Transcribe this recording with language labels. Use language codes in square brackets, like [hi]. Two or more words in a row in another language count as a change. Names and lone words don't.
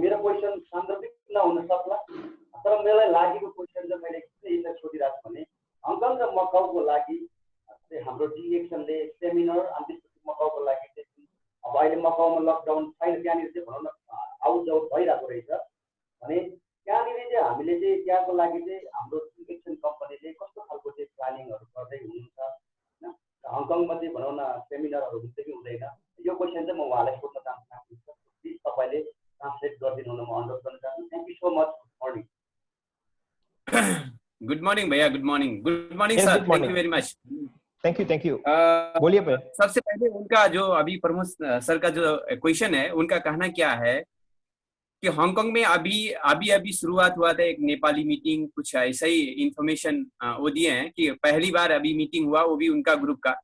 [ne] मेरो क्वेसन सान्दर्भिक नहुन सक्ला, तर मलाई लागेको क्वेसन चाहिँ मैले किन यसलाई सोधिरहेको छु भने हङकङ र मकाउको लागि चाहिँ हाम्रो डिएक्सनले सेमिनार अनि त्यसपछि मकाउको लागि चाहिँ अब अहिले मकाउमा लकडाउन छैन, त्यहाँनिर चाहिँ भनौँ न आउटजाउट भइरहेको रहेछ भने त्यहाँनिर चाहिँ हामीले चाहिँ त्यहाँको लागि चाहिँ हाम्रो डिएक्सन कम्पनीले कस्तो खालको चाहिँ प्लानिङहरू गर्दै हुनुहुन्छ होइन। हङकङमा चाहिँ भनौँ न सेमिनारहरू हुन्छ कि हुँदैन, यो क्वेसन चाहिँ म उहाँलाई सोध्न चाहन्छु। प्लिज तपाईँले ट्रान्सलेट गरिदिनु हुन म अनुरोध गर्न चाहन्छु। [en] thank you so much. morning. good morning भैया, good morning sir, thank you very much. thank you [hi] बोलिए भैया। सबसे पहले उनका जो अभी प्रमोद सर का जो क्वेश्चन है, उनका कहना क्या है कि हांगकांग में अभी शुरुआत हुआ था एक नेपाली मीटिंग, कुछ ऐसा ही इंफॉर्मेशन वो दिए हैं कि पहली बार अभी मीटिंग हुआ, वो भी उनका ग्रुप का।